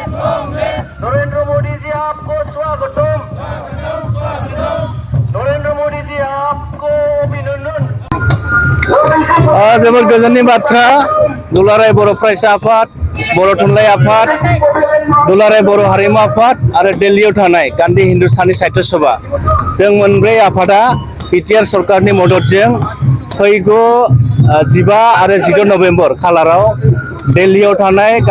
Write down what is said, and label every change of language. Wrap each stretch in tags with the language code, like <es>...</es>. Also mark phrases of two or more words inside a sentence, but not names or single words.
<hi>नरेंद्र मोदी जी आपको स्वागतम। नरेंद्र मोदी जी आपको अभिनंदन।</hi> <brx>जोबोर गोजोननि बाथ्रा दुलाराय बर' फरायसा आफाद, बर' थुनलाइ आफाद, दुलाराय बर' हारिमु आफाद आरो दिल्लीयाव थानाय गान्धी हिन्दुस्तानी साहित्य सभा जों मोनब्रै आफादा बिटिआर सरकारनि मददजों फैगौ 15 आरो 16 नभेम्बर खालाराव दिल्लीयाव थानाय</brx>